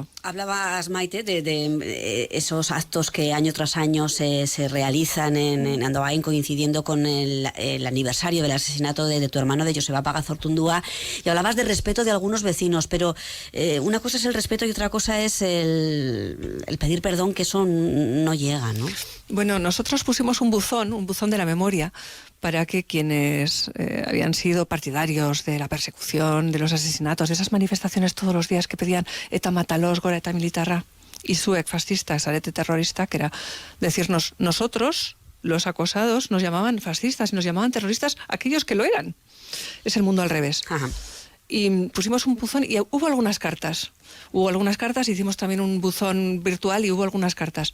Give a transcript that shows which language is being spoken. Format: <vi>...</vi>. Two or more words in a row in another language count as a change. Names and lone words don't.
<es>Hablabas, Maite, de esos actos que año tras año se realizan en Andoain, coincidiendo con el aniversario del asesinato de tu hermano, de Joseba Pagazortundúa, y hablabas de respeto de algunos vecinos, pero una cosa es el respeto y otra cosa es el pedir perdón, que eso no llega, ¿no? Bueno, nosotros pusimos un buzón de la memoria, para que quienes habían sido partidarios de la persecución, de los asesinatos, de esas manifestaciones todos los días que pedían ETA matalos,</es> <eu>gora ETA militarra,</eu> <es>y</es> <eu>zuek fascista, esarete terrorista,</eu> <es>que era decirnos, nosotros, los acosados, nos llamaban fascistas y nos llamaban terroristas aquellos que lo eran. Es el mundo al revés. Ajá. Y pusimos un buzón y hubo algunas cartas. Hicimos también un buzón virtual y hubo algunas cartas.</es>